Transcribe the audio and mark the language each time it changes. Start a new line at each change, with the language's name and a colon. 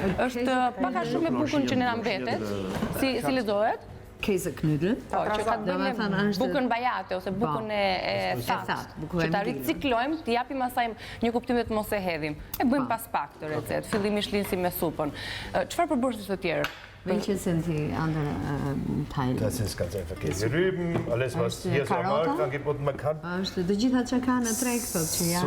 Albanian: Është pak a shumë e bukën që ne na mbetet. Si lexohet?
German: Käseknödel.
Albanian: Po, që ka të bëjmë me bukën bajate ose bukën e thatë. Që ta riciklojmë, të japim asaj një kuptim të mos e hedhim. E bëjmë pas pak të recetë, fillimisht linsi me supën. Çfarë përbërësit të tjerë?
German: Welche sind die anderen Teile? Das ist ganz einfach. Die Rüben, alles was hier so am Markt angeboten man kann.
Albanian: Është të gjitha që ka në treg thotë që janë.